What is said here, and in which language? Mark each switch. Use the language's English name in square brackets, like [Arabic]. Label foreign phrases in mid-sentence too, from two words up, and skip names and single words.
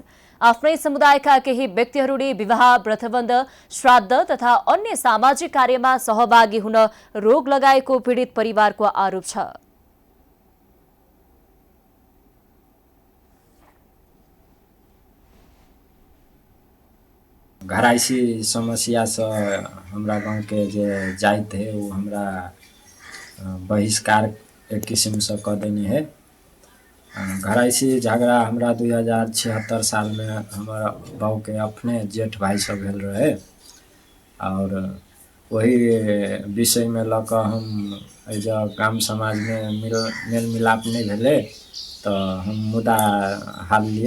[Nepali] आफ्नै समुदायका केही व्यक्तिहरूले विवाह, व्रतबन्ध, श्राद्ध तथा अन्य सामाजिक कार्यमा सहभागी हुन रोक लगाएको पीडित परिवारको आरोप छ। [Maithili] घराइसी समस्या से हमरा गांव के जे जाइत है वो हमरा बहिष्कार एक किस्म से कर देनी है। घराइसी झगड़ा हमरा 2076 साल में हमारा गाँव के अपने जेठ भाई सब भेल रहे और वही विषय में लक हम जब गाम समाज में मेल मिलाप नहीं भेले तो हम मुद्दा हल लिए।